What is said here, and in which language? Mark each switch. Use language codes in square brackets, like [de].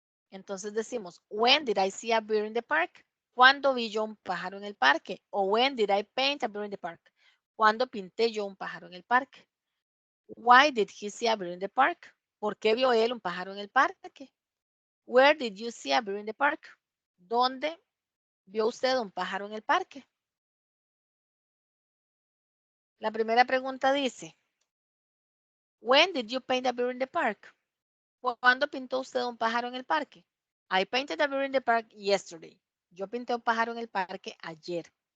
[es] Entonces decimos, [en] when did I see a bird in the park? [es] ¿Cuándo vi yo un pájaro en el parque? [en] O when did I paint a bird in the park? [es] ¿Cuándo pinté yo un pájaro en el parque? [en] Why did he see a bird in the park? [es] ¿Por qué vio él un pájaro en el parque? [en] Where did you see a bird in the park? [es] ¿Dónde vio usted un pájaro en el parque? La primera pregunta dice, [en] when did you paint a bird in the park? [es] ¿Cuándo pintó usted un pájaro en el parque? [en] I painted a bird in the park yesterday. [es] Yo pinté un pájaro en el parque ayer.